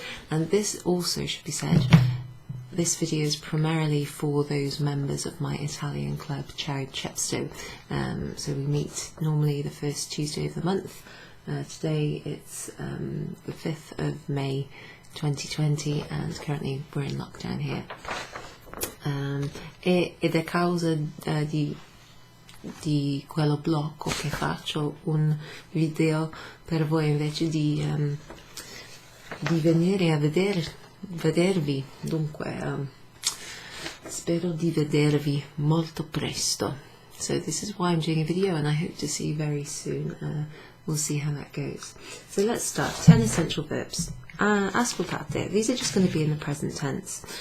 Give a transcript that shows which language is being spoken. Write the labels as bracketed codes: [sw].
[en] And this also should be said, this video is primarily for those members of my Italian club, Ciao Cesto. So we meet normally the first Tuesday of the month. Today it's the 5th of May 2020 and currently we're in lockdown here. [it] Ed è causa di quello blocco che faccio un video per voi invece di venire a vedervi. Dunque spero di vedervi molto presto. [en] So this is why I'm doing a video and I hope to see you very soon. We'll see how that goes. So let's start. 10 essential verbs. [it] Ascoltate. [en] These are just going to be in the present tense.